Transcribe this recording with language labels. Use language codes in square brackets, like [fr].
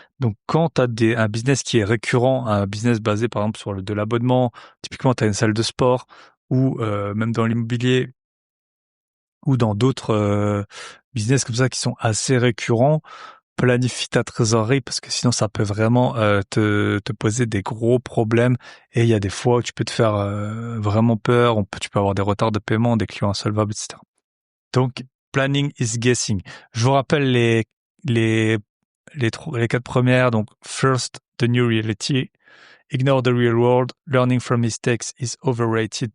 [fr] Donc, quand tu as un business qui est récurrent, un business basé par exemple sur de l'abonnement, typiquement tu as une salle de sport, ou même dans l'immobilier, ou dans d'autres business comme ça qui sont assez récurrents, planifie ta trésorerie, parce que sinon ça peut vraiment te poser des gros problèmes. Et il y a des fois où tu peux te faire vraiment peur, tu peux avoir des retards de paiement, des clients insolvables, etc. [en] Donc, planning is guessing. [fr] Je vous rappelle les les 4 premières. [en] Donc, first, the new reality. Ignore the real world. Learning from mistakes is overrated.